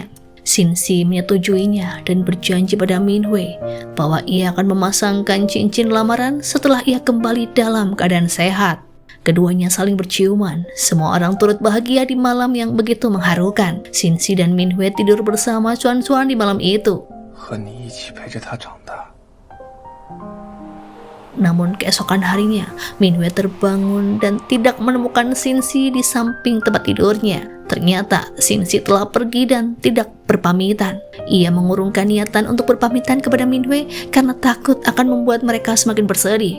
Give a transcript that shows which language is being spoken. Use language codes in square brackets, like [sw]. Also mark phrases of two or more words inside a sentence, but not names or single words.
[id] Xinxi menyetujuinya dan berjanji pada Minhui bahwa ia akan memasangkan cincin lamaran setelah ia kembali dalam keadaan sehat. Keduanya saling berciuman. Semua orang turut bahagia di malam yang begitu mengharukan. Xinxi dan Minhui tidur bersama Xuan-Xuan di malam itu. [zh] 和你一起陪着他长大。 [id] Namun keesokan harinya, Minhui terbangun dan tidak menemukan Xinxi di samping tempat tidurnya. Ternyata Xinxi telah pergi dan tidak berpamitan. Ia mengurungkan niatan untuk berpamitan kepada Minhui karena takut akan membuat mereka semakin bersedih.